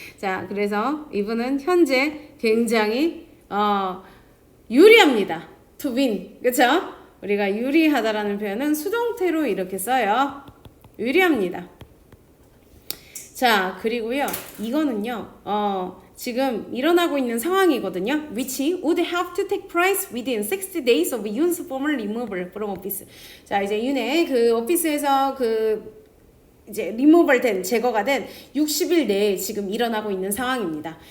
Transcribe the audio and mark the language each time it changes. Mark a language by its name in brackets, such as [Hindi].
[Korean] 자, 그래서 이분은 현재 굉장히 유리합니다. [English] to win. [Korean] 그쵸? 우리가 유리하다라는 표현은 수동태로 이렇게 써요. 유리합니다. 자, 그리고요. 이거는요. 지금 일어나고 있는 상황이거든요. [English] which would have to take place within 60 days of Yoon's formal removal from office. [Korean] 자, 이제 윤의 그 오피스에서 그 이제 리모벌 된 제거가 된 60일 내에 지금 일어나고 있는 상황입니다.